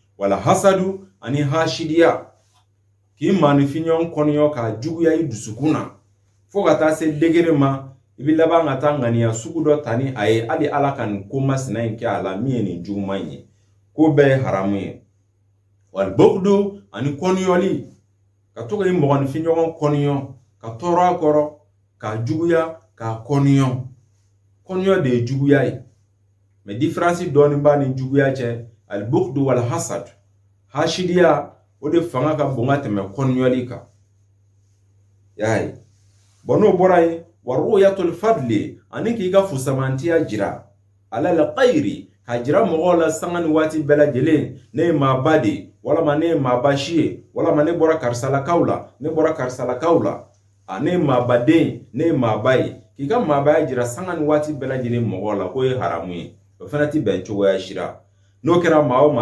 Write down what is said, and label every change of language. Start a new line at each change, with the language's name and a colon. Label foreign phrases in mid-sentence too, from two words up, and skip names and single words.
Arabic: والحسد,
Bambara: ani hasidiya, k'i maanifin ɲɔgɔn kɔnɔɲɔ k'a juguya i dusukun na, fo ka taa se degré ma i bi laban ka taa ŋaniya sugu dɔ ta ni a ye, hali Ala ka nin ko masina in kɛ a la min ye nin juguman ye, k'o bɛɛ ye haramu ye.
Arabic: والبغض,
Bambara: ani kɔnɔɲɔli, ka to ka i mɔgɔnifin ɲɔgɔn kɔnɔɲɔ, ka tɔɔrɔ a kɔrɔ, ka juguya ka kɔniyɔ de ye juguya ye
French: mais différence
Bambara: dɔɔni b'a ni juguya cɛ
Arabic: البغض والحسد
Bambara: hashidiya o de fanga ka bon ka tɛmɛ kɔniyɔli kan yaye bon n'o bɔra ye
Arabic: ورؤية الفضل
Bambara: ani k'i ka fusamantiya jira ala la qayri ka jira mɔgɔw la sanga ni waati bɛɛ lajɛlen ne ye maaba de walama ne ye maaba si ye walama ne bɔra karisalakaw la ne bɔra karisalakaw la ne ye maabaden ne ye maaba ye k'i ka maabaya jira sanga ni waati bɛɛ lajɛlen mɔgɔw la k'o ye haramu ye o fana ti bɛn cogoya sira n'o kɛra maa o